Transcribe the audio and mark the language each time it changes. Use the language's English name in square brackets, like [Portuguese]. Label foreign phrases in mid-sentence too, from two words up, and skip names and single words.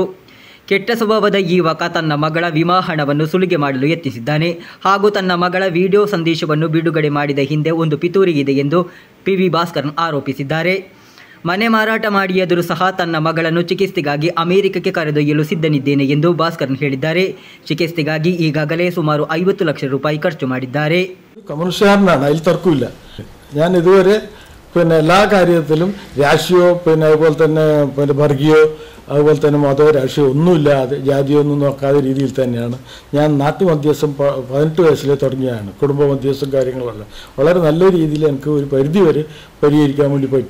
[Kannada] ಕೆಟ್ಟ ಸ್ವಭಾವದ ಈ ಯುವಕ ತನ್ನ ಮಗಳ ವಿಮಾ ಹಣವನ್ನು ಸುಲಿಗೆ ಮಾಡಲು ಯತ್ನಿಸಿದ್ದಾನೆ ಹಾಗೂ ತನ್ನ ಮಗಳ ವಿಡಿಯೋ ಸಂದೇಶವನ್ನು ಬಿಡುಗಡೆ ಮಾಡಿದ ಹಿಂದೆ ಒಂದು ಪಿತೂರಿ ಇದೆ ಎಂದು ಪಿವಿ ಭಾಸ್ಕರನ್ ಆರೋಪಿಸಿದ್ದಾರೆ. ಮನೆ ಮಾರಾಟ ಮಾಡಿಯಾದರೂ ಸಹ ತನ್ನ ಮಗಳನ್ನು ಚಿಕಿತ್ಸೆಗಾಗಿ ಅಮೆರಿಕಕ್ಕೆ ಕರೆದೊಯ್ಯಲು ಸಿದ್ಧನಿದ್ದೇನೆ ಎಂದು ಭಾಸ್ಕರನ್ ಹೇಳಿದ್ದಾರೆ. ಚಿಕಿತ್ಸೆಗಾಗಿ ಈಗಾಗಲೇ ಸುಮಾರು 50 ಲಕ್ಷ ರೂಪಾಯಿ ಖರ್ಚು ಮಾಡಿದ್ದಾರೆ. [Malayalam] കമ്മ്യൂണിസ്റ്റുകാരനാണ്, അതിൽ തർക്കമില്ല. ഞാൻ ഇതുവരെ എല്ലാ കാര്യത്തിലും രാഷ്ട്രീയമോ അതുപോലെ തന്നെ വർഗീയോ അതുപോലെ തന്നെ മതമോ രാഷ്ട്രീയമോ ഒന്നുമില്ലാതെ ജാതിയോ ഒന്നും നോക്കാതെ രീതിയിൽ തന്നെയാണ് ഞാൻ നാട്ടുമധ്യസ്ഥം 18 വയസ്സിലെ തുടങ്ങിയാണ്. കുടുംബ മധ്യസ്ഥം കാര്യങ്ങളെല്ലാം വളരെ നല്ല രീതിയിൽ എനിക്ക് ഒരു പരിധി വരെ പരിഹരിക്കാൻ വേണ്ടി പറ്റി.